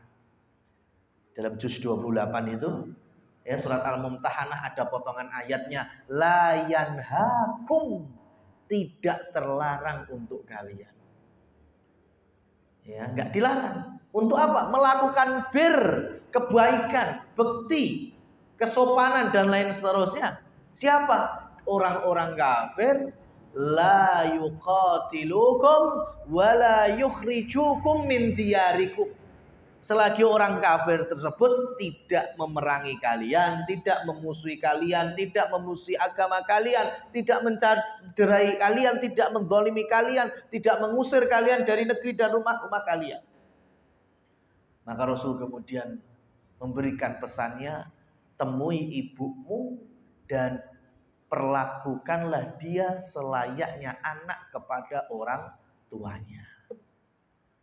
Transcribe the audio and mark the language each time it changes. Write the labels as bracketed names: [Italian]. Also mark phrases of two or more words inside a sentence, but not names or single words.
[Indonesian] Dalam juz 28 itu, ya, surat Al-Mumtahanah ada potongan ayatnya, [Arabic] la yanhakum, [Indonesian] tidak terlarang untuk kalian. Ya, enggak dilarang. Untuk apa? Melakukan kebaikan, bekti, kesopanan dan lain seterusnya. Siapa? Orang-orang kafir. [Arabic] La yuqatilukum wa la yukhrijukum min diyarikum. [Indonesian] Selagi orang kafir tersebut tidak memerangi kalian, tidak memusuhi kalian, tidak memusuhi agama kalian, tidak mencederai kalian, tidak menzalimi kalian, tidak mengusir kalian dari negeri dan rumah-rumah kalian. Maka Rasul kemudian memberikan pesannya, temui ibumu dan perlakukanlah dia selayaknya anak kepada orang tuanya.